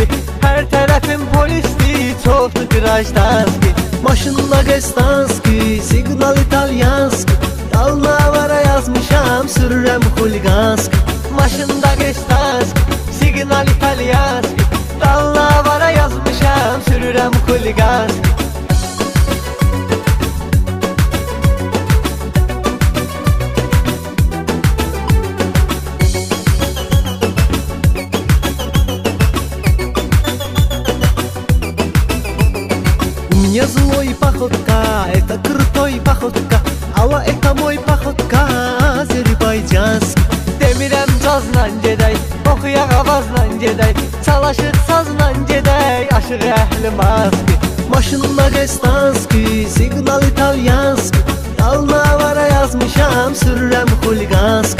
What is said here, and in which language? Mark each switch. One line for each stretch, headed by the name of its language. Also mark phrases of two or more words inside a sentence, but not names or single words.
Azerbaijani: Hər tərəfim polisli, çoxdu qırajdanski. Maşın Dagestanski, signal italyanski, Dalnavara yazmışam, sürürəm xuliganski. Maşın Dagestanski, signal italyanski, Dalnavara yazmışam, sürürəm xuliganski.
Russian: Мне злой походка, это крутой походка, Ала это мой походка, Azerbaycanski.
Azerbaijani: Demirəm cazla gedək, oxuyaq avazla gedək, Çalışıq sazla gedək, aşıq əhli maski. Maşın Dagestanski, signal italyanski, Dalnavara yazmışam, sürürəm xuliganski.